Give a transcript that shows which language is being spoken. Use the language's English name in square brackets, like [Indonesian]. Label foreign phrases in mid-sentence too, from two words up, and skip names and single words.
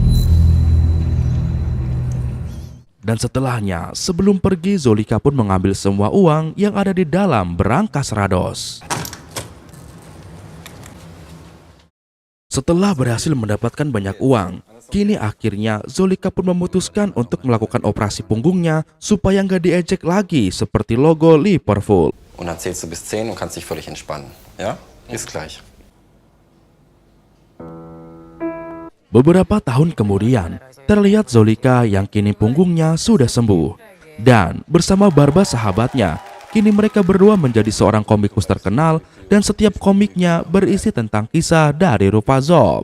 [Indonesian] Dan setelahnya, sebelum pergi, Zolika pun mengambil semua uang yang ada di dalam berangkas Rados. Setelah berhasil mendapatkan banyak uang, kini akhirnya Zolika pun memutuskan untuk melakukan operasi punggungnya supaya nggak diejek lagi seperti logo Liverpool. [German] Und dann zählst du bis 10 und kannst dich völlig entspannen. Ja? Bis gleich. [Indonesian] Beberapa tahun kemudian, terlihat Zolika yang kini punggungnya sudah sembuh. Dan bersama Barba sahabatnya, kini mereka berdua menjadi seorang komikus terkenal dan setiap komiknya berisi tentang kisah dari Rovazov.